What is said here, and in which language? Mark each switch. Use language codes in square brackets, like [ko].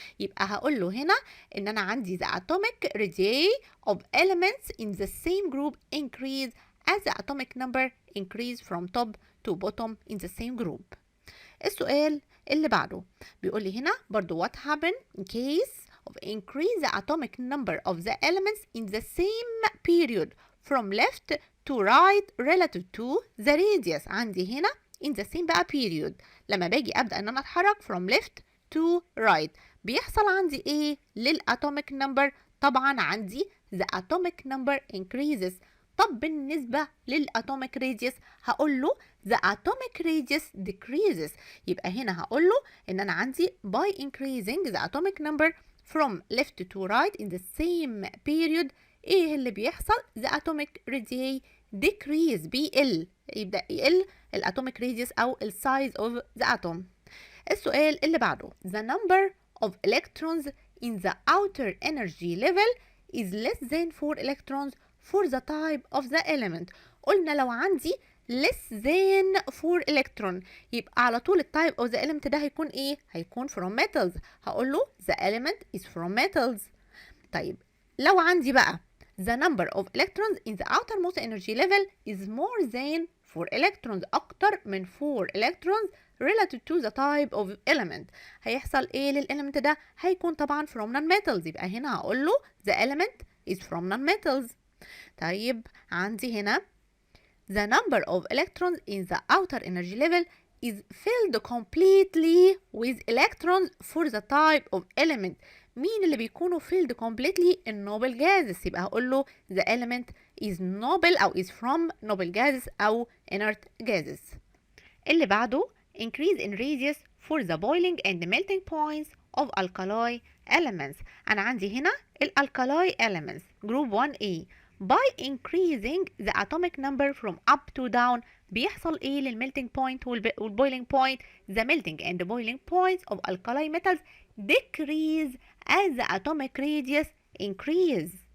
[ar] يبقى هقول له هنا ان انا عندي [en] the atomic radii of elements in the same group increase as the atomic number increase from top to bottom in the same group. [ar] السؤال اللي بعده بيقول لي هنا برضو [en] what happen in case of increase the atomic number of the elements in the same period from left to right relative to the radius. [ar] عندي هنا [en] in the same [ar] بقى period لما باجي أبدأ إن أنا أتحرك [en] from left to right [ar] بيحصل عندي إيه للatomic number؟ طبعا عندي [en] the atomic number increases. [ar] طب بالنسبة [en] للatomic radius [ar] هقول له [en] the atomic radius decreases. [ar] يبقى هنا هقول له ان انا عندي [en] by increasing the atomic number from left to right in the same period [ar] ايه اللي بيحصل؟ [en] the atomic radii decrease [ar] بيقل، يبدأ يقل [en] الatomic radius او ال size of the atom. [ar] السؤال اللي بعده [en] the number of electrons in the outer energy level is less than 4 electrons for the type of the element. [ar] قلنا لو عندي [en] less than 4 electron [ar] يبقى على طول التايب [en] of the element [ar] ده هيكون ايه؟ هيكون [en] from metals. [ar] هقول له [en] the element is from metals. [ar] طيب لو عندي بقى [en] the number of electrons in the outermost energy level is more than 4 electrons [ar] أكتر من [en] 4 electrons relative to the type of element [ar] هيحصل ايه للإليمنت ده؟ هيكون طبعا [en] from non-metals. [ar] يبقى هنا هقول له [en] the element is from non-metals. [ar] طيب عندي هنا [en] the number of electrons in the outer energy level is filled completely with electrons for the type of element. [ar] مين اللي بيكونوا [en] filled completely؟ [ar] النوبل gases. يبقى هقول له [en] the element is noble [ar] أو [en] is from noble gases أو inert gases. [ar] اللي بعده [en] increase in radius for the boiling and melting points of alkali elements. [ar] أنا عندي هنا الالكالاي [en] elements group 1A by increasing the atomic number from up to down [ar] بيحصل ايه [en] للmelting point والboiling point؟ the melting and boiling points of alkali metals decrease as the atomic radius increase.